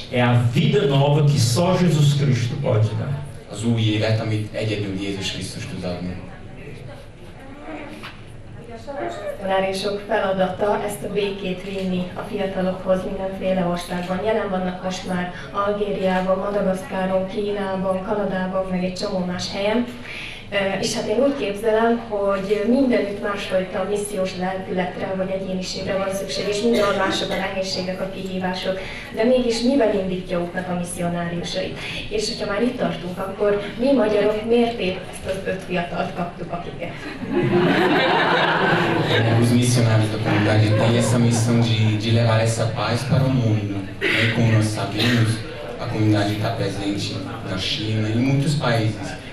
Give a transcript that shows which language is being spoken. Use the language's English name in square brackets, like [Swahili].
[Portuguese] É a vida nova que só Jesus Cristo pode dar. [Hungarian] Az új élet, amit egyedül Jézus Krisztus tud adni. Misszionáriusok feladata ezt a békét vinni a fiatalokhoz mindenféle országban. Jelen vannak most már Algériában, Madagaszkáron, Kínában, Kanadában, meg egy csomó más helyen. És hát én úgy képzelem, hogy mindenütt másfajta missziós lelkületre vagy egyéniségre van szükség, és mindenhol mások a nehézségek, a kihívások, de mégis mivel indítja útnak a misszionáriusait. És hogyha már itt tartunk, akkor mi magyarok miért épp ezt az 5 fiatalt kaptuk, akiket? [Portuguese] Os missionários da comunidade têm essa missão de levar essa paz para o mundo. E como nós sabemos, a comunidade está presente na China e em muitos países.